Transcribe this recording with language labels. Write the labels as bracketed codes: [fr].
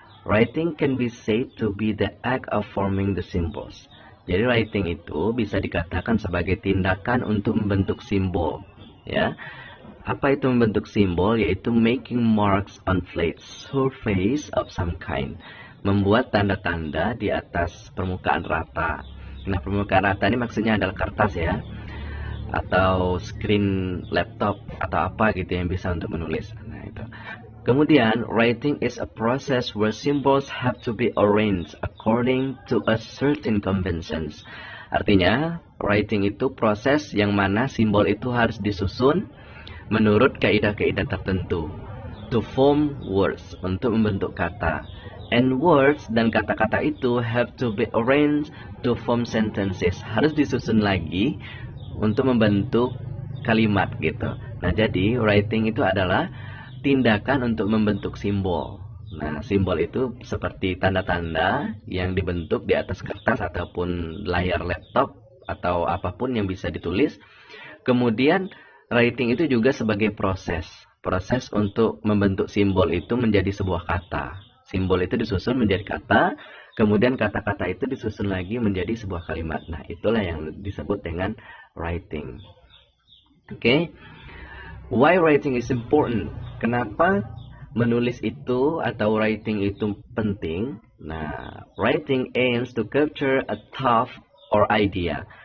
[en] Writing can be said to be the act of forming the symbols. [id] Jadi writing itu bisa dikatakan sebagai tindakan untuk membentuk simbol, ya. Apa itu membentuk simbol? Yaitu [en] making marks on flat surface of some kind. [id] Membuat tanda-tanda di atas permukaan rata. Nah, permukaan rata ini maksudnya adalah kertas ya, atau screen laptop atau apa gitu yang bisa untuk menulis. Nah, itu. [en] Kemudian, writing is a process where symbols have to be arranged according to a certain conventions. [id] Artinya, writing itu proses yang mana simbol itu harus disusun menurut kaidah-kaidah tertentu. [en] To form words, [id] untuk membentuk kata. [en] And words [id] dan kata-kata itu [en] have to be arranged to form sentences. [id] Harus disusun lagi untuk membentuk kalimat gitu. Nah, jadi writing itu adalah tindakan untuk membentuk simbol. Nah, simbol itu seperti tanda-tanda yang dibentuk di atas kertas ataupun layar laptop atau apapun yang bisa ditulis. Kemudian writing itu juga sebagai proses untuk membentuk simbol itu menjadi sebuah kata. Simbol itu disusun menjadi kata, kemudian kata-kata itu disusun lagi menjadi sebuah kalimat. Nah, itulah yang disebut dengan writing. Oke. [en] Why writing is important? [id] Kenapa menulis itu atau writing itu penting? [en] Nah, writing aims to capture a thought or idea.